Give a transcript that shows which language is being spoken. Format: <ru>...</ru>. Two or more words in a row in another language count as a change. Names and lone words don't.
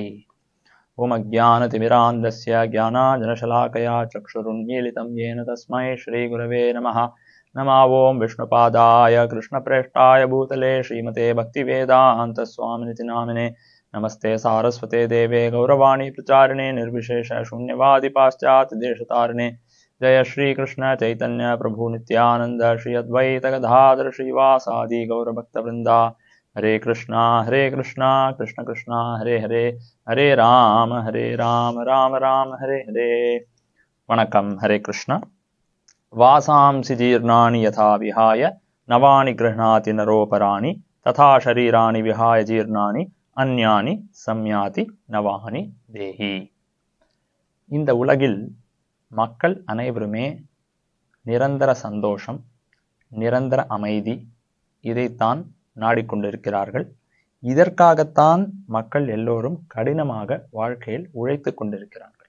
<sa>ॐ अज्ञानतिमिरान्धस्य ज्ञानाञ्जनशलाकया चक्षुरुन्मीलितं येन तस्मै श्री गुरवे नमः. नम ॐ विष्णुपादाय कृष्णप्रेष्ठाय भूतले श्रीमते भक्तिवेदान्त स्वामिनिति नामिने. नमस्ते सारस्वते देवे गौरवाणी प्रचारिणे நிர்விசேஷ शून्यवादी पाश्चात्य देशतारिणे. जय श्री कृष्ण चैतन्य प्रभु नित्यानंद श्री अद्वैत गदाधर श्रीवासादि गौर भक्त वृंदा. हरे कृष्णा कृष्ण कृष्णा हरे हरे, हरे राम राम राम हरे हरे.</sa> <ta>वणक्कम.</ta> <sa>हरे कृष्ण. वासांसि जीर्णानि यथा विहाय नवानि गृह्णाति नरोपराणि तथा शरीराणि विहाय जीर्णानि अन्यानि संयाति नवानि देही.</sa> <ta>இந்த உலகில் மக்கள் அனைவருமே நிரந்தர சந்தோஷம், நிரந்தர அமைதி, இதைத்தான் நாடிக்கொண்டிருக்கிறார்கள். இதற்காகத்தான் மக்கள் எல்லோரும் கடினமாக வாழ்க்கையில் உழைத்து கொண்டிருக்கிறார்கள்.</ta>